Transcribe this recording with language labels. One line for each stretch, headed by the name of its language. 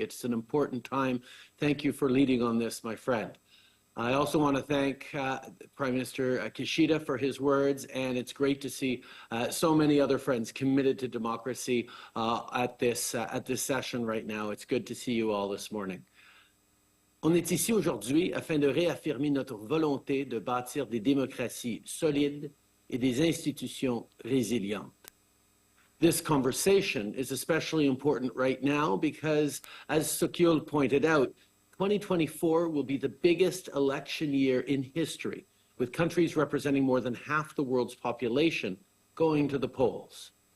English: It's an important time. Thank you for leading on this, my friend. I also want to thank Prime Minister Kishida for his words, and it's great to see so many other friends committed to democracy at this session right now. It's good to see you all this morning.
French: On est ici aujourd'hui afin de réaffirmer notre volonté de bâtir des démocraties solides et des institutions résilientes.
English: This conversation is especially important right now because, as Sukyul pointed out, 2024 will be the biggest election year in history, with countries representing more than half the world's population going to the polls.